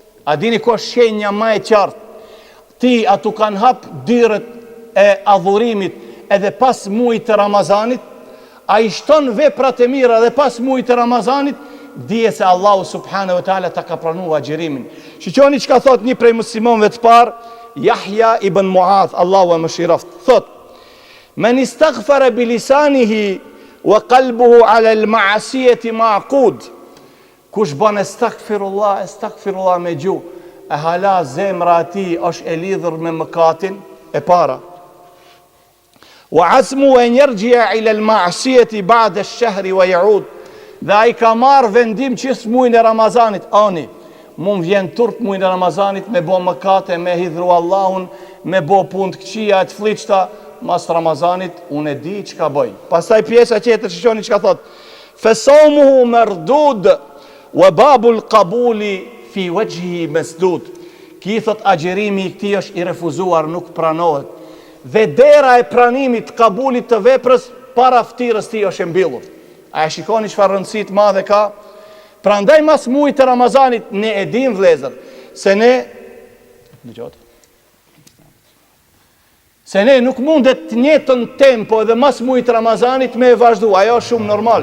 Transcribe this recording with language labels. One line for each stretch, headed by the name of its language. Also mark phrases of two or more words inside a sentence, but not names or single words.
Albanian: A dini ku është shenja më e qartë? Ti atu kanë hap dyrët e adhurimit edhe pas muajit të Ramazanit, a i shton veprat e mira dhe pas muajit të Ramazanit, dije se Allahu
Arabic: سبحانه وتعالى
Albanian: ta ka pranuar agjërimin. Shiqoni çka thot një prej muslimanëve të parë, Yahya ibn Muadh, Allahu e mëshiroft.
Arabic: Thot: "من استغفر بلسانه وقلبه على المعصية معقود."
Albanian: Kush bën astaghfirullah me gjuhë, e hala zemra ati është e lidhur me mëkatin e para.
Arabic: وعزمه أن يرجع إلى المعصية بعد الشهر ويعود.
Albanian: Dhe ai ka marrë vendim që muajin e Ramazanit, ani, mund vjen turp muajin e Ramazanit me bë mëkate, me hidhru Allahun, me bë punë të këqija, të fllihta, mas Ramazanit unë e di çka bëj. Pastaj pjesa tjetër shikoni çka thot:
Arabic: "فصومه مردود وباب القبول في وجهه مسدود."
Albanian: Ki thot agjerimi i këtij është i refuzuar, nuk pranohet. Dhe dera e pranimit të kabulit të veprës para ftyrës tij është e mbyllur. A e shikoni çfarë rëndësi të madhe ka? Prandaj mas muajit të Ramazanit ne e dim vëllezër se ne nuk mundet të njëjtën tempo edhe mas muajit të Ramazanit me e vazhdu, ajo është shumë normal.